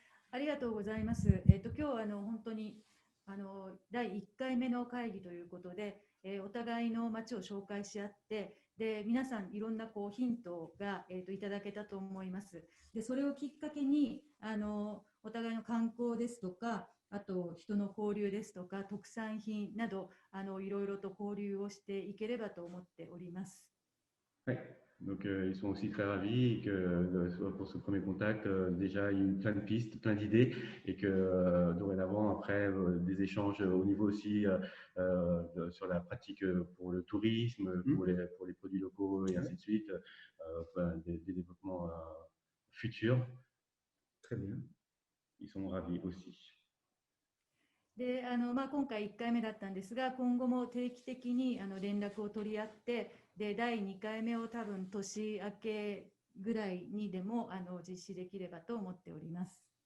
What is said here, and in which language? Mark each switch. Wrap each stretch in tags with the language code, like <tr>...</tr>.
<ja>ありがとうございます。今日本当に第1回目の会議ということで、お互いの街を紹介し合って、で皆さんいろんなヒントが、いただけたと思います。でそれをきっかけにお互いの観光ですとか、あと人の交流ですとか、特産品などいろいろと交流をしていければと思っております。はい、</ja> <fr>Donc, ils sont aussi très ravis que pour ce premier contact, déjà, il y a eu plein de pistes, plein d'idées et que dorénavant, après, des échanges au niveau aussi sur la pratique pour le tourisme, pour les produits locaux et ainsi de suite, des développements futurs. Très bien. Ils sont ravis aussi.</fr> <ja>で今回1回目だったんですが、今後も定期的に連絡を取り合って、で第2回目を多分年明けぐらいにでも実施できればと思っております。</ja>